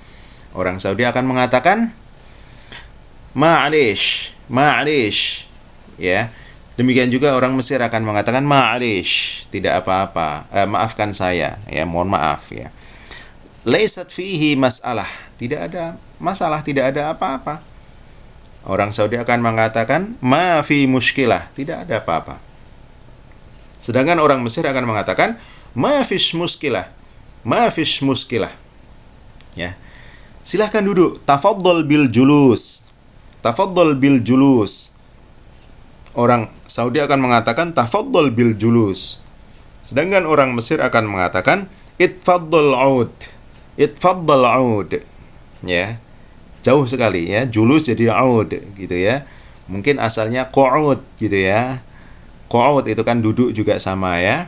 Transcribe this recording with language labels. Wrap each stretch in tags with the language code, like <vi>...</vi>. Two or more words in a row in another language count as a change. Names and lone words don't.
<id>Orang Saudi akan mengatakan</id> <ar>معلش، معلش.</ar> <id>Ya. Demikian juga orang Mesir akan mengatakan ma'alish, tidak apa-apa. Maafkan saya, ya, mohon maaf, ya.</id> <ar>ليست فيه مسألة,</ar> <id>tidak ada masalah, tidak ada apa-apa. Orang Saudi akan mengatakan</id> <ar>ما في مشكلة,</ar> <id>tidak ada apa-apa. Sedangkan orang Mesir akan mengatakan</id> <ar>ما فيش مشكلة، ما فيش مشكلة.</ar> <id>Ya. Silahkan duduk.</id> <ar>تفضل بالجلوس. تفضل بالجلوس.</ar> <id>Orang Saudi akan mengatakan</id> <ar>تفضل بالجلوس.</ar> <id>Sedangkan orang Mesir akan mengatakan</id> <ar>اتفضل اقعد. اتفضل اقعد.</ar> <id>Ya. Jauh sekali, ya. Julus jadi aud gitu, ya. Mungkin asalnya qu'ud gitu, ya. Qu'ud itu kan duduk juga sama, ya.</id>